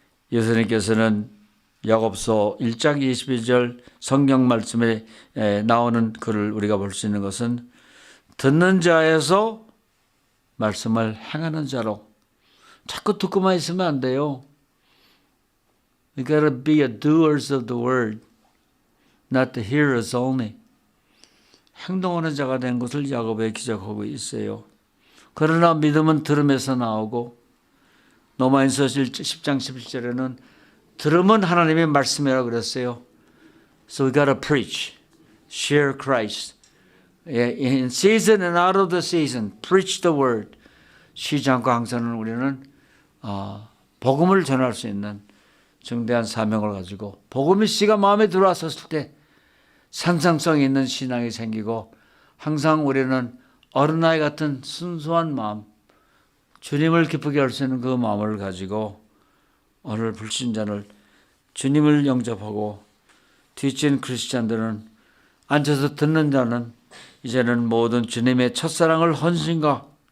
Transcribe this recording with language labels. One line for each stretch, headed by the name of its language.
Korean: 예수님께서는 야고보서 1장 22절 성경 말씀에 나오는 글을 우리가 볼 수 있는 것은 듣는 자에서 말씀을 행하는 자로, 자꾸 듣고만 있으면 안 돼요.
English: We gotta be a doers of the word, not the hearers only.
Korean: 행동하는 자가 된 것을 야고보에 기록하고 있어요. 그러나 믿음은 들음에서 나오고 로마인서 10장 17절에는 들음은 하나님의 말씀이라고 그랬어요.
English: So we gotta preach, share Christ. In season and out of the season, preach the word.
Korean: 쉬지 않고 항상 우리는 복음을 전할 수 있는 중대한 사명을 가지고 복음의 씨가 마음에 들어왔었을 때 산상성 있는 신앙이 생기고 항상 우리는 어린아이 같은 순수한 마음, 주님을 기쁘게 할 수 있는 그 마음을 가지고 오늘 불신자를 주님을 영접하고 뒤진 크리스찬들은 앉아서 듣는 자는 이제는 모든 주님의 첫사랑을 헌신과